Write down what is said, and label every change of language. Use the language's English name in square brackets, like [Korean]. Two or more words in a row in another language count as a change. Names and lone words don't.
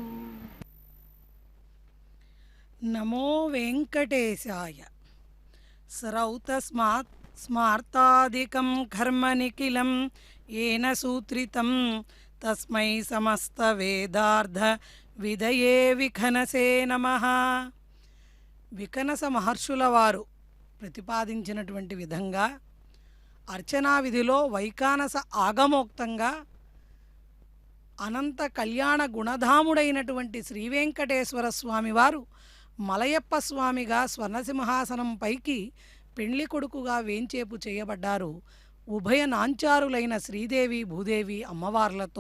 [Sanskrit] नमो वेङ्कटेशाय सरौतस्मात् स्मार्तादिकं कर्म निखिलं येन सूत्रितं तस्मै समस्तवेदार्थ विधये विखनसे नमः। [Telugu] వికనస మహర్షుల వారు ప్రతిపాదించినటువంటి విధంగా అర్చనా విధిలో వైకానస ఆగమోక్తంగా అనంత కళ్యాణ గుణధాముడైనటువంటి శ్రీ వెంకటేశ్వర స్వామివారు మలయప్ప స్వామిగా స్వర్ణసింహాసనం పైకి పెండ్లి కొడుకుగా వేంచేపు చేయబడ్డారు ఉభయ నాంచారులైన శ్రీదేవి భూదేవి అమ్మవార్లతో.